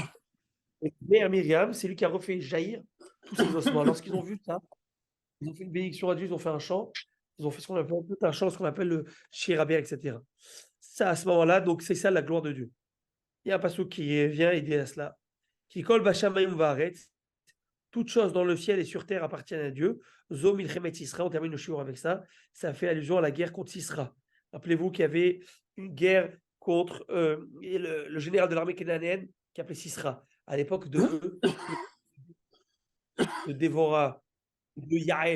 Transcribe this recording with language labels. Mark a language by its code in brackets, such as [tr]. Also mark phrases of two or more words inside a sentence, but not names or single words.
[fr] Et Mère Myriam, c'est lui qui a refait jaillir tous ces ossements. Lorsqu'ils ont vu ça, ils ont fait une bénédiction à Dieu, ils ont fait un chant. Ils ont fait ce qu'on appelle un chant, ce qu'on appelle le Shiraber, etc. Ça, à ce moment-là, donc c'est ça la gloire de Dieu. Il y a un passage qui vient et dit à cela. [he] כי כל בשמים ובארץ. [fr] Toute chose dans le ciel et sur terre appartiennent à Dieu. [he] זו מלחמת סיסרא, [fr] on termine le shiur avec ça. Ça fait allusion à la guerre contre Sisra. Rappelez-vous qu'il y avait une guerre contre le général de l'armée cananéenne qui appelait Sisra. À l'époque de Dévora, de Yaël.